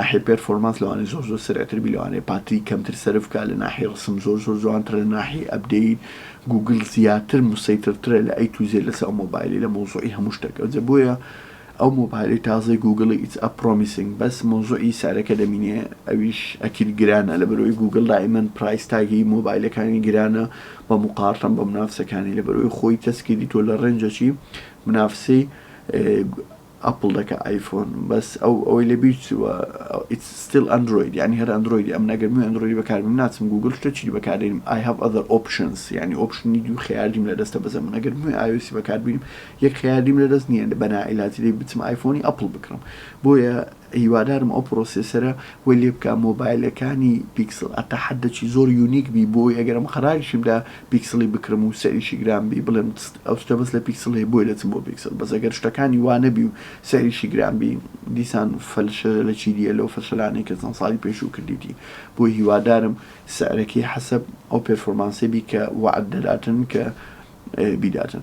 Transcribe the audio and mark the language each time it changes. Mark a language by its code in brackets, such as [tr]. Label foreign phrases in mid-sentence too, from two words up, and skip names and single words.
[ckb] ناحیە پێرفۆرمانس لەوانێ زۆر سرعتر بی لەوانێ پاتری کەمتر سەرف بکات لە ناحیە ڕسم زۆر جوانترە لە ناحیە ئەپدەیت گوگڵ زیاتر مسەیترترە لە [en] A to Z [ckb] لەسەر ئەو مۆبایلی لە مۆزوعی هەموو شتێکە بۆیە ئەو مۆبایلی تازەی گوگڵی [en] it's a promising [ckb] بەس مۆزوعی سارەکە دەمینێ ئەویش ئەکید گرانە لەبەرەوەی گوگڵ دائیمەن پرایس تاگی مۆبایلەکانی گرانە بە مقارنە بە منافسەکانی لەبەرەوەی خۆی تەسکیری تۆ لە ڕێنجەکی منافسەی ئەپڵ دەکە ئایفۆن بەس ئەوەی لە بیرچوە [en] it's still Android [ckb] یعنی هەر ئەندرویدی ئەم نەگەرمی ئەندرویدی بەکاربێنم ناچم گوگڵ شتێکی بەکارێنم [en] I have other options [ckb] یعنی ئۆپشنی دوو خیاردیم لە دەستە بەزە من ئەگەرمی iOS بەکاربێنم یەک خیاردیم لە دەست نییە بە نائیلاجی دەی بچم ئایفۆنی ئەپڵ بکڕم بۆیە هیوادارم ئەو پرۆسێسەرە وەی لێ بکە مۆبایلەکانی پیکسل ئەتا حەدەکی زۆر یونیک بی بۆی ئەگەرم خراریشمدا پیکسلی بکرم و سەریشی گران بی بڵێم ئەو شتە بەس لە پیکسل هەیە بۆی دەچم بۆ پیکسل، بەس ئەگەر شتەکانی وانە بی و سەریشی گران بی دیسان فەلشە لە چی دیە لەو فەلشەلانەی کە چەند ساڵی پێشوو کردیتی، بۆی هیوادارم سعرەکەی حەسەب ئەو پێرفۆرمانسێ بی کە وعد دەداتن کە بیداتن.